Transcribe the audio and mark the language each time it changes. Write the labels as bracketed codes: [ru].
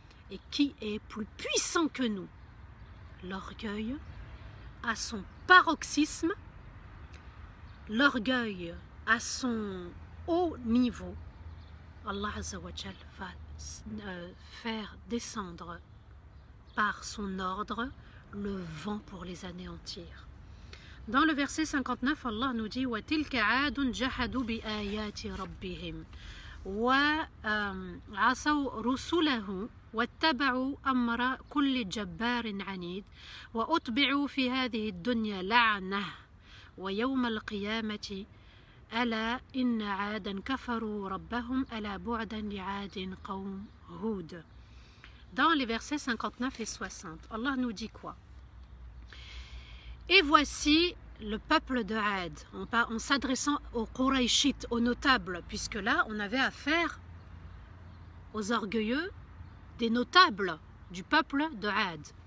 [fr] Et qui est plus puissant que nous? L'orgueil à son paroxysme, l'orgueil à son haut niveau. Allah Azza wa Jal va faire descendre par son ordre le vent pour les anéantir. [ar] Dans le verset 59, Allah nous dit وَتِلْكَ عَادٌ جَحَدُوا بِآيَاتِ رَبِّهِمْ وَعَصَوْا رُسُلَهُ وَاتَّبَعُوا أَمْرَ كُلِّ جَبَّارٍ عَنِيدٍ وَأُتْبِعُوا فِي هَذِهِ الدُّنْيا لَعْنَةً وَيَوْمَ الْقِيَامَةِ أَلَا إِنَّ عَادًا كَفَرُوا رَبَّهُمْ أَلَا بُعْدًا لِعَادٍ قَوْمِ هُودٍ. [fr] Dans les versets 59 et 60, Allah nous dit quoi? Et voici le peuple de Had, en s'adressant aux Qurayshites, aux notables, puisque là on avait affaire aux orgueilleux des notables du peuple de Had.